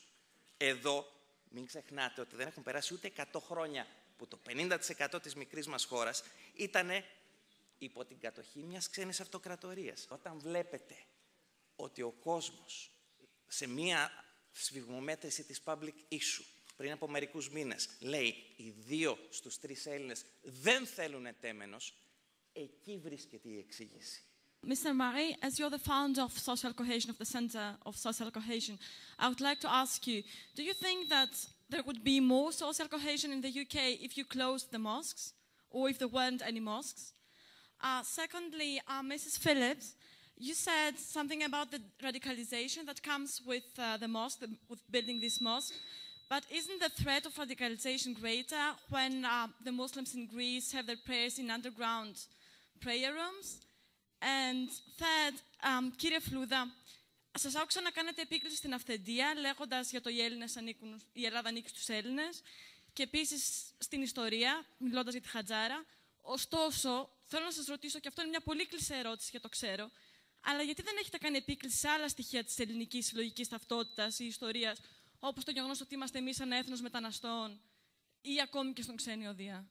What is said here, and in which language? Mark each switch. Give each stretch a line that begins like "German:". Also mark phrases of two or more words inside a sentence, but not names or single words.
Greek: Εδώ, μην ξεχνάτε ότι δεν έχουν περάσει ούτε 100 χρόνια που το 50% της μικρής μας χώρας ήταν υπό την κατοχή μιας ξένης αυτοκρατορίας. Όταν βλέπετε ότι ο κόσμος σε μία σφιγμομέτρηση της public issue πριν από μερικούς μήνες λέει οι 2 στους 3 Έλληνες δεν θέλουν ετέμενος, εκεί βρίσκεται η εξήγηση.
English: Mr. Marie, as you're the founder of Social Cohesion, of the Center of Social Cohesion, I would like to ask you, do you think that there would be more social cohesion in the UK if you closed the mosques, or if there weren't any mosques? Secondly, Mrs. Phillips, you said something about the radicalization that comes with the mosque, with building this mosque. But isn't the threat of radicalization greater when the Muslims in Greece have their prayers in underground prayer rooms? And third,
Greek: κύριε Φλούδα, σας άκουσα να κάνετε επίκληση στην αυθεντία, λέγοντας για το η Ελλάδα ανήκει στους Έλληνες, και επίσης στην ιστορία, μιλώντας για τη Χατζάρα. Ωστόσο, θέλω να σας ρωτήσω, και αυτό είναι μια πολύ κλεισέ ερώτηση και το ξέρω, αλλά γιατί δεν έχετε κάνει επίκληση σε άλλα στοιχεία της ελληνικής συλλογικής ταυτότητας ή ιστορίας, όπως το γεγονός ότι είμαστε εμείς ένα έθνος μεταναστών ή ακόμη και στον ξένιο Δία?